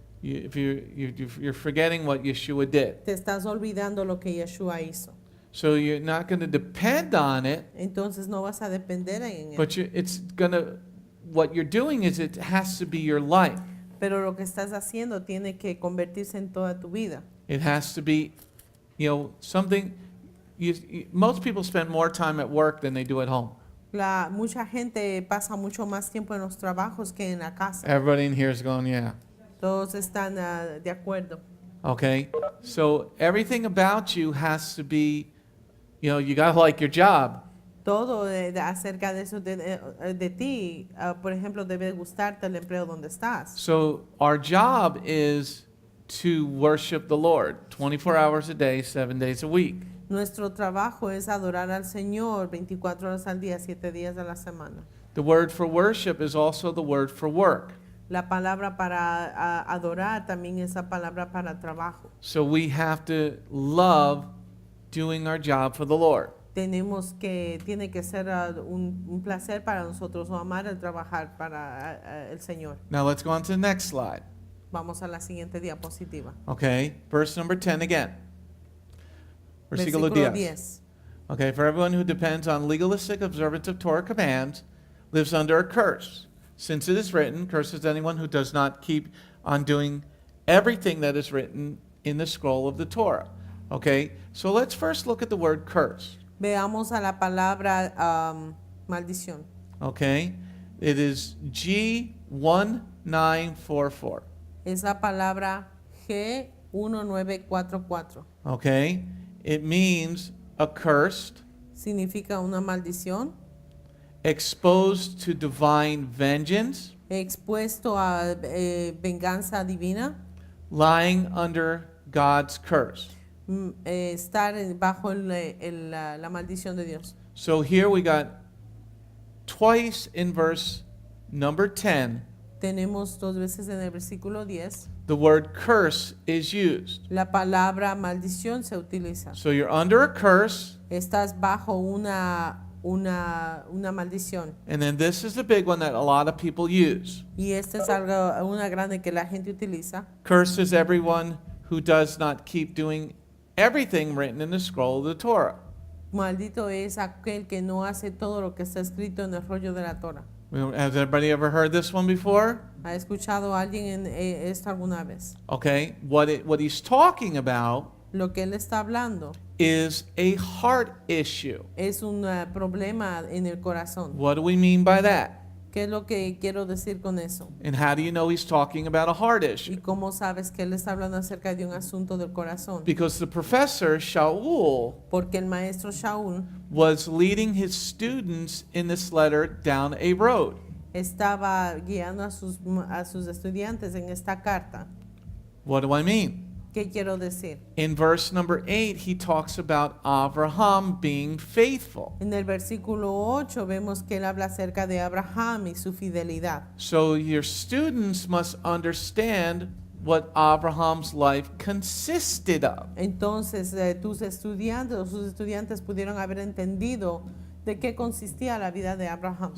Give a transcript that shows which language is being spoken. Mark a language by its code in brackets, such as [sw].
[en] You're forgetting what Yeshua did. [es] Te estás olvidando lo que Yeshua hizo. [en] So you're not going to depend on it, [es] Entonces no vas a depender en él. [en] but what you're doing is it has to be your life. [es] Pero lo que estás haciendo tiene que convertirse en toda tu vida. [en] It has to be, something. Most people spend more time at work than they do at home. [es] Mucha gente pasa mucho más tiempo en los trabajos que en la casa. [en] Everybody in here is going, yeah. [es] Todos están de acuerdo. [en] Okay? So everything about you has to be, you got to like your job. [es] Todo acerca de eso de ti, por ejemplo, debe gustarte el empleo donde estás. [en] So our job is to worship the Lord 24 hours a day, 7 days a week. [es] Nuestro trabajo es adorar al Señor 24 horas al día, 7 días de la semana. [en] The word for worship is also the word for work. [es] La palabra para adorar también es la palabra para trabajo. [en] So we have to love doing our job for the Lord. [es] Tiene que ser un placer para nosotros o amar el trabajar para el Señor. [en] Now let's go on to the next slide. [es] Vamos a la siguiente diapositiva. [en] Okay, verse number 10 again. [es] Versículo Versículo 10. 10. [en] Okay, for everyone who depends on legalistic observance of Torah commands lives under a curse. Since it is written, cursed is anyone who does not keep on doing everything that is written in the scroll of the Torah. Okay, so let's first look at the word curse. [es] Veamos a la palabra maldición. [en] Okay, it is G1944. [es] Es la palabra G1944. [en] Okay, it means accursed, [es] Significa una maldición, [en] exposed to divine vengeance, [es] expuesto a venganza divina, [en] lying under God's curse. [es] Estar bajo la maldición de Dios. [en] So here we got twice in verse number 10, [es] Tenemos 2 veces en el versículo 10, [en] the word curse is used. [es] la palabra maldición se utiliza. [en] So you're under a curse, [es] Estás bajo una una maldición. [en] And then this is the big one that a lot of people use. [es] Y esta es algo, una grande que la gente utiliza. [en] Cursed is everyone who does not keep doing everything written in the scroll of the Torah. [es] Maldito es aquel que no hace todo lo que está escrito en el rollo de la Torah. [en] Has everybody ever heard this one before? [es] ¿Ha escuchado a alguien en esto alguna vez? [en] Okay, what he's talking about [es] Lo que él está hablando [en] is a heart issue. [es] es un problema en el corazón. [en] What do we mean by that? [es] ¿Qué es lo que quiero decir con eso? [en] And how do you know he's talking about a heart [es] ¿Y [en] issue? [es] cómo sabes que él está hablando acerca de un asunto del corazón? [en] Because the professor, Shaul, [es] Porque el maestro Shaul [en] was leading his students in this letter down a road. [es] estaba guiando a sus estudiantes en esta carta. [en] What do I mean? [es] ¿Qué quiero decir? [en] In verse number 8, he talks about Abraham being faithful. [es] En el versículo 8 vemos que él habla acerca de Abraham y su fidelidad. [en] So your students must understand what Abraham's life consisted of. [es] Entonces tus estudiantes o sus estudiantes pudieron haber entendido de qué consistía la vida de Abraham.